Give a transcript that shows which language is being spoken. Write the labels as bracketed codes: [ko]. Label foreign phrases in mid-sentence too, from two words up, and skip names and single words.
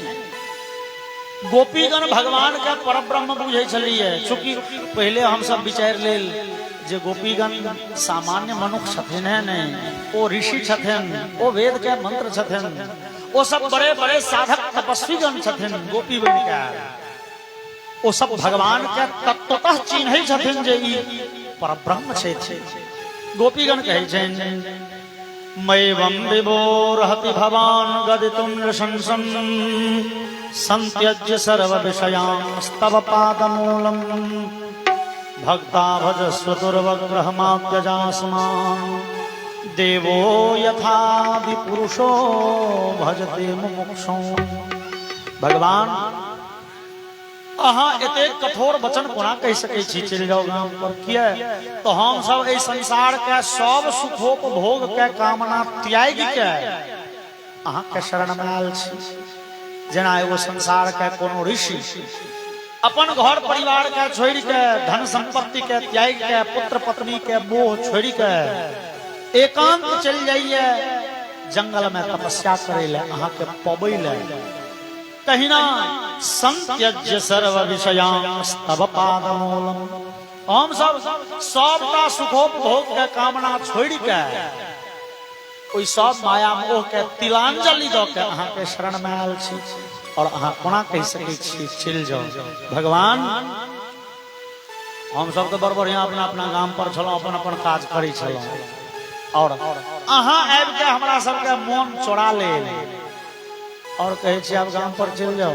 [mai] गोपीगण भगवान के परब्रह्म बुझै छलिए चूंकि पहले हम सब विचार लेल जे गोपीगण सामान्य मनुष्य छथिन है नहीं ओ ऋषि छथिन ओ वेद के मंत्र छथिन ओ सब बड़े बड़े साधक तपस्वीगण छथिन गोपी बन के ओ सब भगवान के तत्वतः चिन्है छथिन जे ई परब्रह्म छै। गोपीगण कहै छनि [sa] मैवं विभोरहति भवान गदितुं नृशंसन् संत्यज्य सर्व विषयास्तव पादमूलम् भक्ता भजस्व दुर्वग्रहमाप्यजास्मान् देवो यथा विपुरुषो भजते मुमुक्षुं। [mai] भगवान अहाँ एते कठोर वचन कोना कहि सकै छी चलि जाओ गाम पर किया तो हम सब एहि संसार के सब सुखोपभोग के कामना त्याग के अहाँ के शरण में आयल छी। जेना एगो संसार के कोनो ऋषि अपन घर परिवार के छोड़ के धन संपत्ति के त्याग के पुत्र पत्नी के मोह छोड़ के एकांत चल जाइए जंगल में तपस्या करे ले अहाँ के पबै ले तहिना [sa] संत्यज्य सर्व विषयास्तव पादमूलम् [mai] हम सब सबटा सुखोपभोग के कामना छोड़ के ओइ सब माया मोह के तिलांजलि द के अहाँ के शरण में आयल छी और अहाँ कोना कहि सकै छी चल जाओ। भगवान हम सब तो बड़ बढ़िया अपना अपना गाम पर छलौं, अपन अपन काज करै छलौं, और अहाँ आबि के हमरा सबके मोन चोरा ले और कहे छी अब गाम पर चल जाओ।